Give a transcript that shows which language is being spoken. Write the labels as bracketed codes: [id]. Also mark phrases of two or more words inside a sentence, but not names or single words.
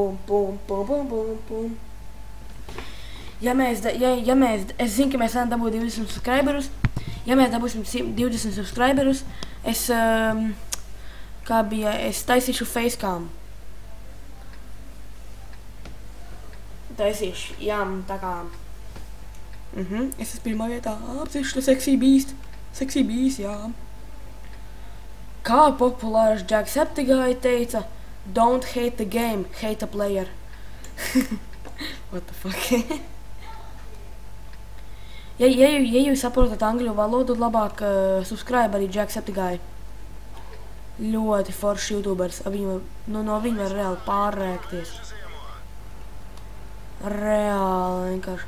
[lv] Es zinu, ka mēs varam dabūt 20 subscriberus. Ja mēs dabūsim 20 subscriberus, es taisīšu facecam. Taisīšu, jā, tā kā. Es esmu pirmā vietā. Apzīšu to [en] sexy beast, [lv] jā. Kā populārs Jacksepticeye teica, [en] don't hate the game, hate the player. What the fuck? [lv] Ja jūs saprotat angļu valodu, labāk subscribe arī Jacksepticeye. Ļoti foršs youtubers. No viņa var reāli pārrēkties. Reāli vienkārši.